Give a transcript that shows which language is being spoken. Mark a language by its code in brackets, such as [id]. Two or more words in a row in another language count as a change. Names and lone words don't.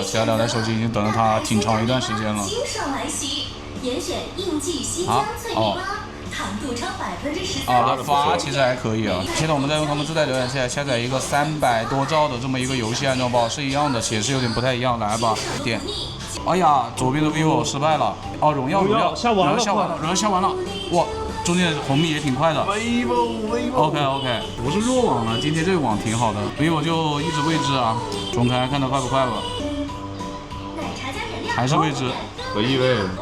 [zh] 其他2台手機已經等了它挺長一段時間了。啊，哦，它發其實還可以啊。現在我們在用他們自帶瀏覽器下載一個300多兆的這麼一個遊戲安裝包，是一樣的，顯示有點不太一樣。來吧，點。哎呀，左邊的 vivo 失敗了。哦，榮耀下完了，哇！中間紅米也挺快的 ，OK， 不是弱網了，今天這個網挺好的，vivo就一直未知啊，重開看它快不快吧，還是未知，可以喂。